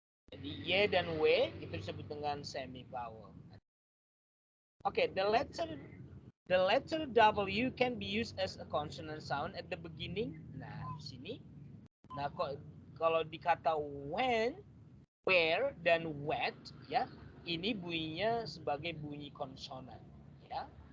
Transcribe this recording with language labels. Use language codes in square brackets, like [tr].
[id] Jadi y dan w itu disebut dengan semi vowel. [en] Okay, the letter W can be used as a consonant sound at the beginning. [id] Nah, di sini. Nah, kalau dikata when, where, dan wet, ya, ini bunyinya sebagai bunyi konsonan, ya.